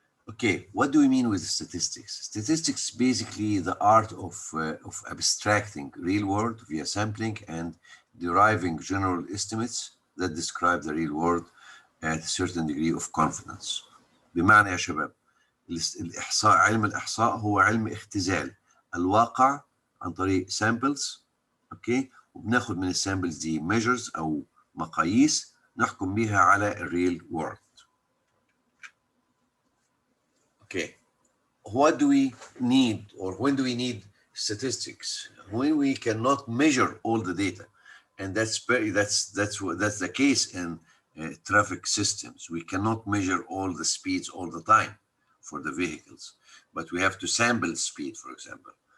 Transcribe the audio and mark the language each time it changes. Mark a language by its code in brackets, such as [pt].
[en] Okay, what do we mean with statistics? Statistics basically the art of abstracting real world via sampling and deriving general estimates that describe the real world at a certain degree of confidence. [ar] بمعنى يا شباب الإحصاء، علم الإحصاء هو علم اختزال الواقع عن طريق samples، اوكي، وبناخد من السامبلز دي measures أو مقاييس نحكم بيها على [en] الريل world. Okay, what do we need, or when do we need statistics? When we cannot measure all the data, and that's the case in traffic systems. We cannot measure all the speeds all the time for the vehicles, but we have to sample speed, for example.